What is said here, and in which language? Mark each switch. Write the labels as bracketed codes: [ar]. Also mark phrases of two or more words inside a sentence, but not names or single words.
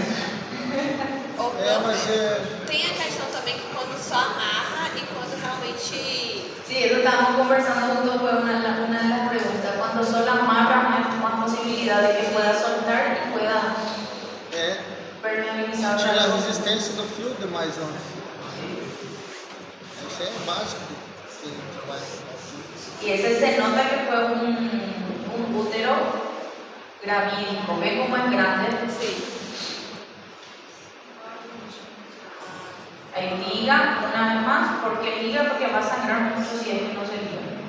[pt] Mas Tem a questão também que quando só amarra e quando realmente. [es] Sí, eso estábamos conversando junto con una de las preguntas. Cuando solo amarra, hay más posibilidad de que pueda soltar y pueda permeabilizar. [pt] tira a resistência do fio de mais um. Isso é básico. Que a gente vai. [es] Y ese se nota que fue un útero gravídico. ¿Ven cómo es grande? Sí. Ahí liga una vez más. ¿Por qué liga? Porque va a sangrar mucho si es que no se liga.